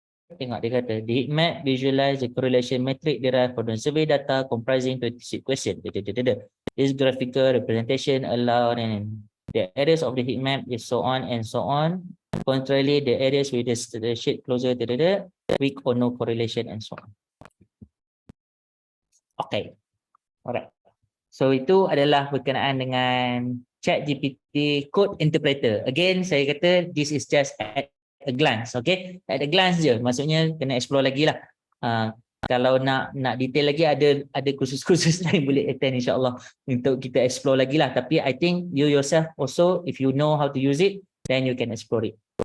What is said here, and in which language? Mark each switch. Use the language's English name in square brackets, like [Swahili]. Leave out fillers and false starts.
[Malay] Tengok dia kata, [English] the heat map visualize the correlation matrix derived from the survey data comprising 26 questions. This graphical representation allow and the areas of the heat map is so on and so on. Contrarily, the areas with the shade closer, weak or no correlation and so on. Okay, alright. [Malay] So itu adalah berkenaan dengan ChatGPT Code Interpreter. [English] Again, [Malay] saya kata [English] this is just at a glance, okay? At a glance [Malay] je, maksudnya kena explore lagi lah. Kalau nak detail lagi ada kursus-kursus lain boleh attend insyaAllah untuk kita explore lagi lah. [English] Tapi I think you yourself also, if you know how to use it, then you can explore it.